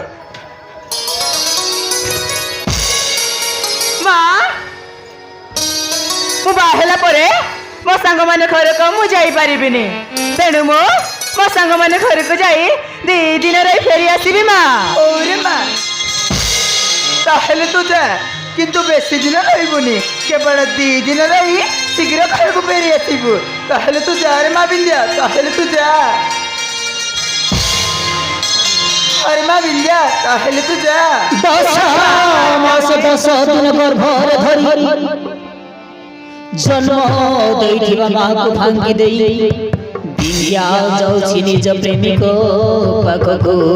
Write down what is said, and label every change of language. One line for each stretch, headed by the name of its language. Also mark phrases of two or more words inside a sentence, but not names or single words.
Odia: ମା ମୁଁ ବାହା ହେଲା ପରେ ମୋ ସାଙ୍ଗମାନେ ଘରକୁ ମୁଁ ଯାଇପାରିବିନି, ତେଣୁ ମୁଁ ମୋ ସାଙ୍ଗମାନେ ଘରକୁ ଯାଇ 2 ଦିନ ରହି ଫେରି ଆସିବି ମା। ଓରେ ମା, ତାହେଲେ ତୁ ଯା, କିନ୍ତୁ ବେଶୀ ଦିନ ରହିବୁନି, କେବଳ 2 ଦିନ ରହି ଶୀଘ୍ର ଘରକୁ ଫେରି ଆସିବୁ। ତାହେଲେ ତୁ ଯା ରେ ମା ବିନ୍ଧ୍ୟା, ତାହେଲେ ତୁ ଯା। ଅରେ ମାଁ ବିନ୍ଧ୍ୟା, ତାହେଲେ ତୁ ଯା। 10 ମାସ 10 ଦିନ ଗର୍ଭରେ ଧରି ଜନ୍ମ ଦେଇଥିବା ମାକୁ ଭାଙ୍ଗି ଦେଇ ବିନ୍ଧ୍ୟା ଯାଉଛି ନିଜ ପ୍ରେମିକ ପାଖକୁ